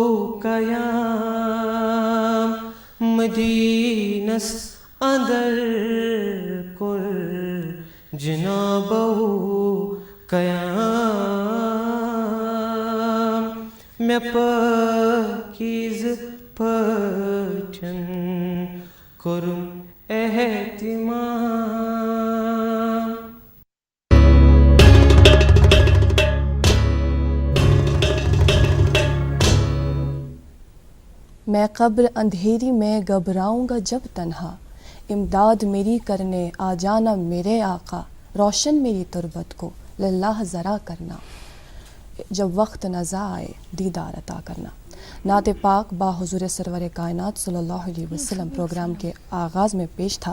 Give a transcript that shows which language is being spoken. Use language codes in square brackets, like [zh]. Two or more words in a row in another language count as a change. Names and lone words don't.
[ks] قیام مدینس اندر کور جنابو قیام مےٚ پٲکیٖز پٲٹھۍ کوٚرُم احتمام [ur] میں قبر اندھیری میں گھبراؤں گا جب تنہا امداد میری کرنے آ جانا میرے آقا روشن میری تربت کو للہ ذرا کرنا جب وقت نزا آئے دیدار عطا کرنا نعت پاک با حضور سرور کائنات صلی اللہ علیہ وسلم پروگرام کے آغاز میں پیش تھا.